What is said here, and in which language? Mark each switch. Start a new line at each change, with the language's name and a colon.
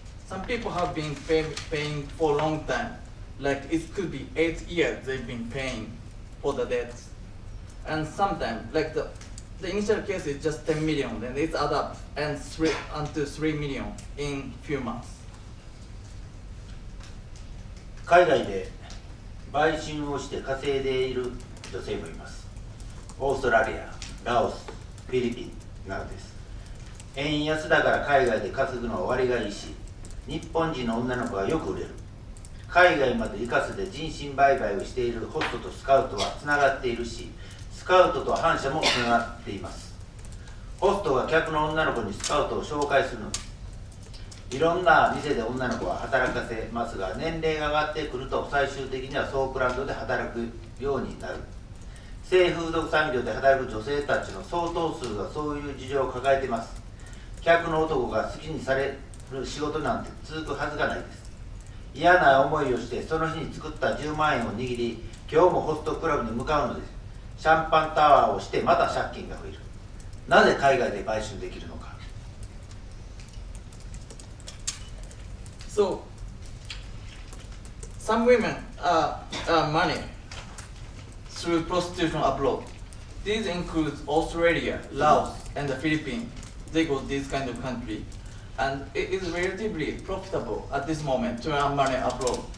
English: Some people have been paying for a long time, like it could be 8 years they've been paying for the debts. And sometimes, like the initial case is just 10 million, then it's add up and unto 3 million in few months.
Japanese: 海外で売春をして稼いでいる女性もいます。オーストラリア、ラオス、フィリピンなどです。円安だから海外で稼ぐのは割がいいし、日本人の女の子はよく売れる。海外まで行かせて人身売買をしているホストとスカウトはつながっているし、スカウトと反社もつながっています。ホストが客の女の子にスカウトを紹介するのです。いろんな店で女の子は働かせますが、年齢が上がってくると最終的にはソープランドで働くようになる。性風俗産業で働く女性たちの相当数がそういう事情を抱えています。客の男が好きにされる仕事なんて続くはずがないです。嫌な思いをしてその日に作った10万円を握り、今日もホストクラブに向かうのです。シャンパンタワーをしてまた借金が増える。なぜ海外で売春できるのか。
English: So, some women earn money through prostitution abroad. These include Australia, Laos, and the Philippines. They go these kind of country, and it is relatively profitable at this moment to earn money abroad.